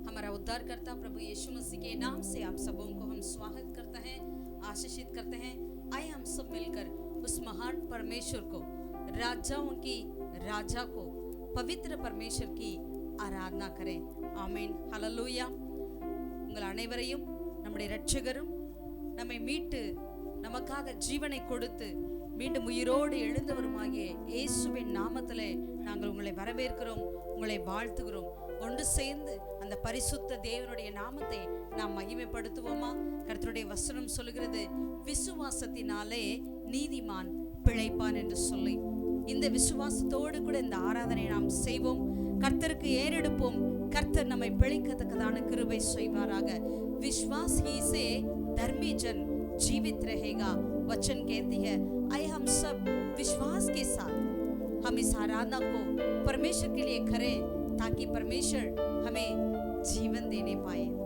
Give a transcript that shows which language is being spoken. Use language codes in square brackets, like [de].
[hi] उद्धारकर्ता प्रभु यीशु मसीह के नाम से आप सबों को हम स्वागत करते हैं, आशीषित करते हैं। आइए हम सब मिलकर उस महान परमेश्वर को, राजाओं की राजा को, पवित्र परमेश्वर की आराधना करें। [ta] ஆமென், ஹல்லேலூயா। உங்கள் அனைவரையும் நம்முடைய இரட்சகரும் நம்மை மீட்டு நமக்காக ஜீவனை கொடுத்து மீண்டும் உயிரோடு எழுந்தவருமாகிய இயேசுவின் நாமத்திலே நாங்கள் உங்களை வரவேற்கிறோம், உங்களை வாழ்த்துகிறோம்। ஒன்று சேர்ந்து அந்த பரிசுத்த தேவனுடைய நாமத்தை நாம் மகிமைப்படுத்துவோமா? கர்த்தருடைய வசனம் சொல்லுகிறது, விசுவாசத்தினாலே நீதிமான் பிழைப்பான் என்று சொல்லி, இந்த விசுவாசத்தோடு கூட இந்த ஆராதனை நாம் செய்வோம், கர்த்தருக்கு ஏறெடுப்போம்। கர்த்தர் நம்மை பிழைக்கத்தக்கதான கிருபை செய்வாராக। [hi] विश्वास ही से धर्मी जन जीवित रहेगा, वचन कहती है। आइए हम सब विश्वास के साथ हम इस आराधना को परमेश्वर के लिए करें, ताकि परमेश्वर हमें जीवन देने पाए।